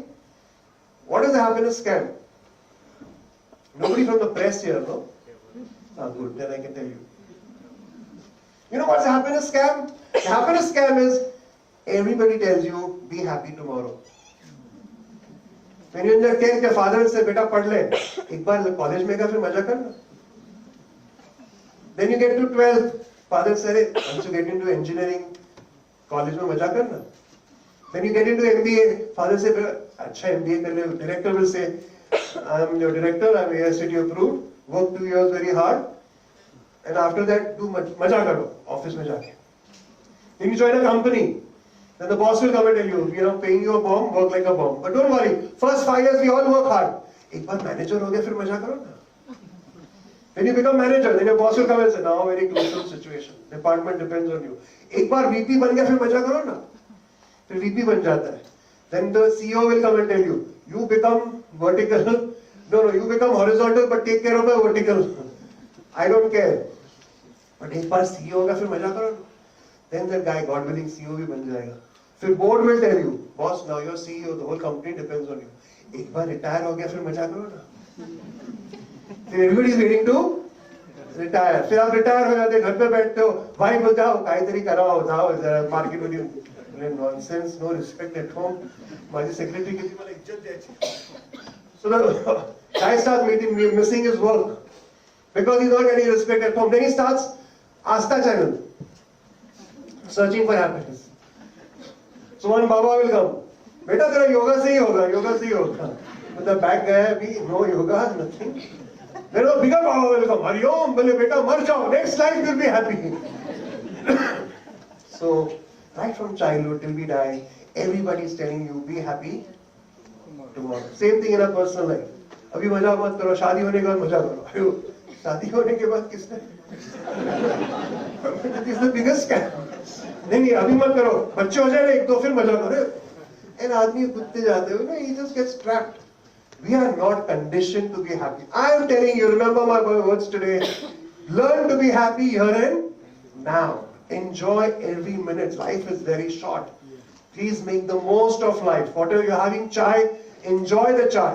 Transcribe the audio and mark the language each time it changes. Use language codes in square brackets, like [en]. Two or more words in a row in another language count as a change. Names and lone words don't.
[en] What is the happiness scam? Nobody from the press here, no? Good, then I can tell you. You know what's the happiness scam? The happiness scam is everybody tells you, be happy tomorrow. When you're in the 10th, your father will say, [hi] बेटा पढ़ ले. एक बार college में गा, फिर मज़ा करना. [en] Then you get to 12th, father said, once you get into engineering, [hi] college mein maza karna. [en] Then you get into MBA, father said, [hi] अच्छा MBA कर ले. [en] Director will say, I'm your director, I'm AICTE approved, work 2 years very hard, and after that, [hi] दो मज़ा करो, office में जाके. [en] Then you join a company, then the boss will come and tell you, paying you a bomb, work like a bomb. But don't worry, first 5 years we all work hard. [hi] एक बार manager हो गया, फिर मज़ा करो ना. [en] When you become manager, then your boss will come and say, now very crucial situation, department depends on you. [hi] एक बार VP बन गया, फिर मज़ा करो ना. फिर VP बन जाता है. [en] Then the CEO will come and tell you, you become vertical, no, you become horizontal, but take care of the vertical. I don't care. But [hi] एक बार CEO होगा, फिर मज़ा करो ना. [en] Then that guy, God willing, [hi] CEO भी बन जाएगा. [en] Fir board will tell you, boss, now you're CEO, the whole company depends on you. [hi] एक बार retire हो गया, फिर मज़ा करो ना. [en] Then everybody is waiting to retire. [hi] फिर आप retire हो जाते, घर पे बैठते हो, भाई बोलते हो, काहीतरी कराओ, जाओ जरा market में nonsense, [en] no respect at home. [mr] माझी secretary किसी मला इज्जत द्यायची. [en] So the guy starts missing his work because he's not getting respect at home. Then he starts Aastha channel, searching for happiness. So one Baba will come. [hi] बेटा तेरा yoga से ही होगा, yoga से ही होगा. [en] But the back guy अभी no yoga, nothing. Then a bigger Baba will come. [hi] हरि ओम, बोले बेटा मर जाओ. [en] Next life you'll be happy. So, right from childhood till we die, everybody is telling you, be happy tomorrow. Same thing in our personal life. [hi] अभी मजा मत करो, शादी होने के बाद मजा करो. अरे शादी होने के बाद किसने? [en] It is the biggest scam. [hi] नहीं अभी मत करो, बच्चे हो जाए एक दो फिर मजा करो. And आदमी कूदते जाते हो, [en] he just gets trapped. We are not conditioned to be happy. I am telling you, remember my words today. Learn to be happy here and now. Enjoy every minute. Life is very short. Please make the most of life. Whatever you're having chai, enjoy the chai.